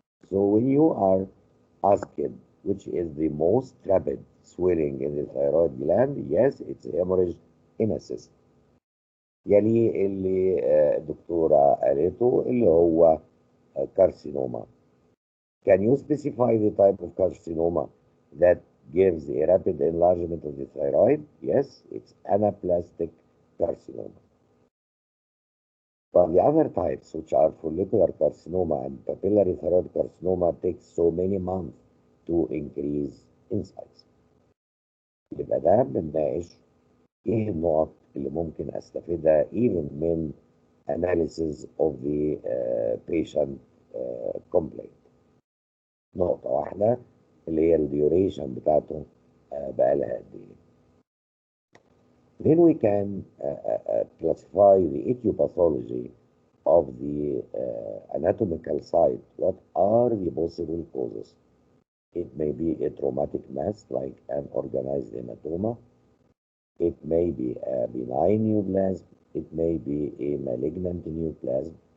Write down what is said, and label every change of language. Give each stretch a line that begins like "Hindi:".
English: So when you are asked which is the most rapid swelling in the thyroid gland, yes, it's hemorrhage in a cyst.
Arabic: يلي اللي الدكتورة قالته اللي هو carcinoma.
English: Can you specify the type of carcinoma that gives a rapid enlargement of the thyroid? Yes, it's anaplastic carcinoma. But the other types, which are follicular carcinoma and papillary thyroid carcinoma, take so many months to increase in size.
Arabic: يبقى ده بنناقش ايه النقط اللي ممكن استفيدها
English: even
Arabic: من
English: analysis of the patient complaint.
Arabic: نقطة واحدة اللي هي الديوريشن بتاعته بقالها قد ايه.
English: Then we can classify the etiology of the anatomical site. What are the possible causes? It may be a traumatic mass like an organized hematoma. It may be a benign neoplasm. It may be a malignant neoplasm.